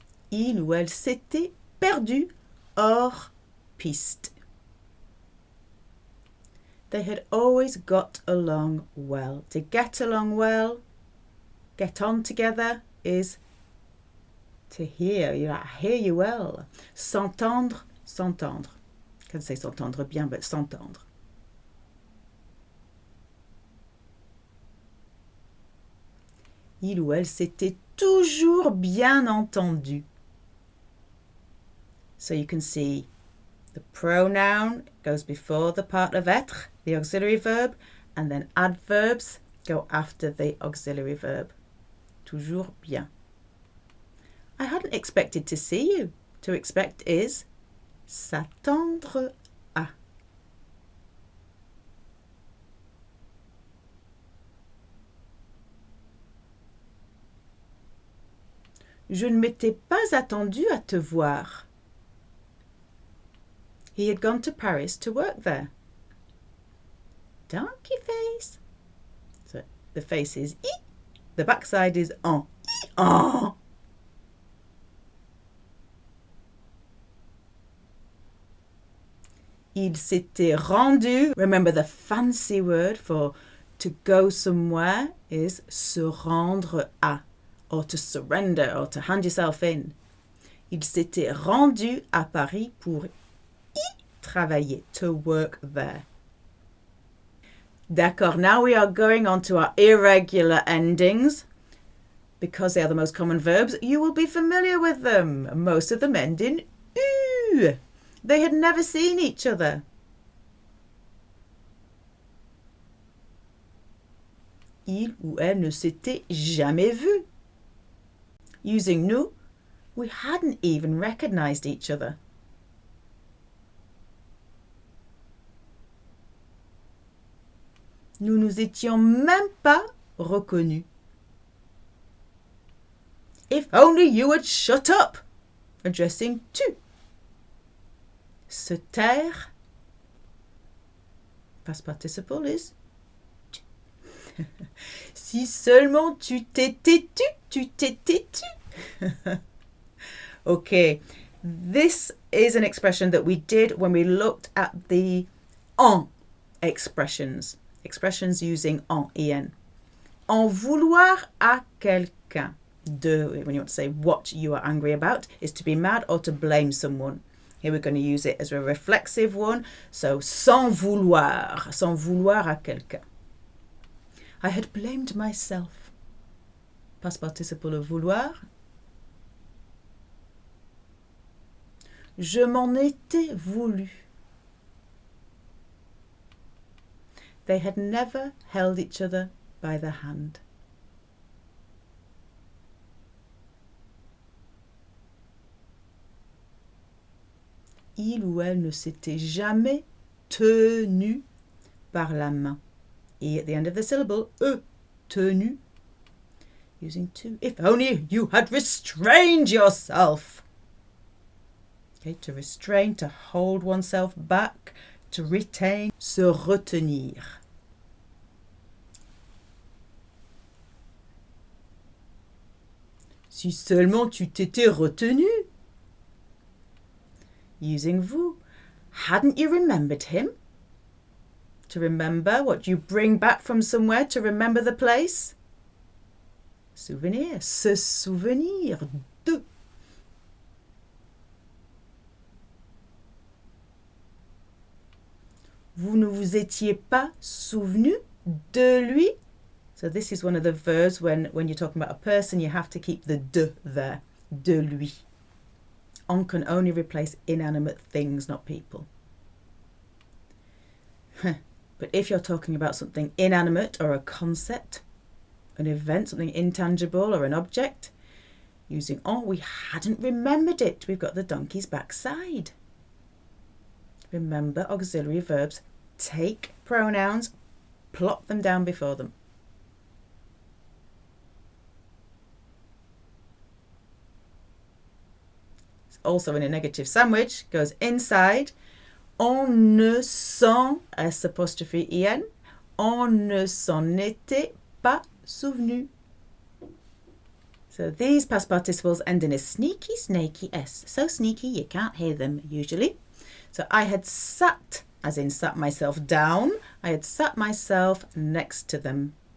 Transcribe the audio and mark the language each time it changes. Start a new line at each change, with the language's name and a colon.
French: Il ou elle s'était perdu hors piste.
English: They had always got along well. To get along well, get on together is to hear. I hear you well.
French: S'entendre, s'entendre.
English: I can say
French: s'entendre bien,
English: but s'entendre.
French: Il ou elle s'était toujours bien entendu.
English: So you can see the pronoun goes before the part of être, the auxiliary verb, and then adverbs go after the auxiliary verb.
French: Toujours bien.
English: I hadn't expected to see you. To expect is
French: s'attendre à. Je ne m'étais pas attendu à te voir.
English: He had gone to Paris to work there. Donkey face. So the face is I. The backside is en. I, en.
French: Il s'était rendu.
English: Remember, the fancy word for to go somewhere is
French: se rendre à,
English: or to surrender, or to hand yourself in.
French: Il s'était rendu à Paris pour y travailler,
English: to work there.
French: D'accord,
English: now we are going on to our irregular endings. Because they are the most common verbs, you will be familiar with them. Most of them end in U. They had never seen each other.
French: Il ou elle ne s'était jamais vu.
English: Using nous, we hadn't even recognized each other.
French: Nous nous étions même pas reconnus.
English: If only you would shut up. Addressing tu.
French: Se taire.
English: Past participle is tu.
French: Si seulement tu t'étais tu t'étais tu.
English: Okay, this is an expression that we did when we looked at the en expressions. Expressions using en.
French: En vouloir à quelqu'un.
English: When you want to say what you are angry about, is to be mad or to blame someone. Here we're going to use it as a reflexive one.
French: So, sans vouloir à quelqu'un.
English: I had blamed myself. Past participle of vouloir.
French: Je m'en étais voulu.
English: They had never held each other by the hand.
French: Il ou elle ne s'était jamais tenu par la main.
English: Et at the end of the syllable, tenu. Using to. If only you had restrained yourself. Okay, to restrain, to hold oneself back, to retain,
French: se retenir. Si seulement tu t'étais retenu.
English: Using vous. Hadn't you remembered him? To remember what you bring back from somewhere, to remember the place.
French: Souvenir, se souvenir de. Vous ne vous étiez pas souvenu de lui.
English: So this is one of the verbs when you're talking about a person, you have to keep the de there.
French: De lui.
English: On can only replace inanimate things, not people. But if you're talking about something inanimate or a concept, an event, something intangible or an object, using en, we hadn't remembered it. We've got the donkey's backside. Remember auxiliary verbs. Take pronouns, plop them down before them. It's also in a negative sandwich, goes inside.
French: On ne s'en, S apostrophe en, on ne s'en était pas souvenu.
English: So these past participles end in a sneaky, snaky S. So sneaky you can't hear them usually. So I had sat, as in sat myself down. I had sat myself next to them.